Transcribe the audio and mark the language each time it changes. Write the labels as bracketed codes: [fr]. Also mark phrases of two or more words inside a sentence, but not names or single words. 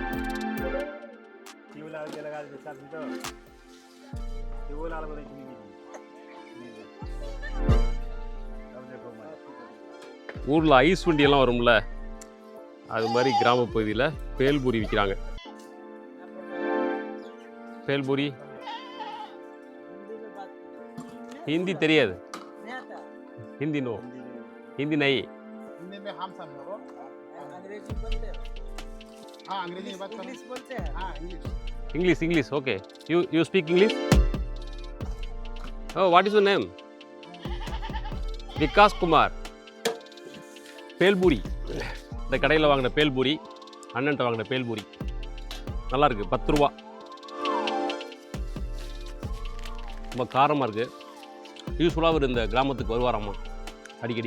[ta] ஊரில் ஐஸ் வண்டியெல்லாம் வரும்ல, அது மாதிரி கிராம பகுதியில் பேல்பூரி விற்கிறாங்க. பேல்பூரி हिंदी தெரியாது. [hi] हिंदी नो, हिंदी नहीं. हिंदी में हम समझो, अंग्रेजी बोलते हैं। हाँ अंग्रेजी में बात इंग्लिश बोलते हैं। हाँ इंग्लिश [en] English okay. You speak English? Oh, what is your name? [ta] விகாஸ் குமார். பேல்பூரி, இந்த கடையில் வாங்கின பேல்பூரி, அண்ணன்ட்ட வாங்கின பேல்பூரி நல்லா இருக்குது. 10 ரூபா. ரொம்ப காரமாக இருக்குது. யூஸ்ஃபுல்லாக அவர் இந்த கிராமத்துக்கு வருவாராம்மா அடிக்கடி.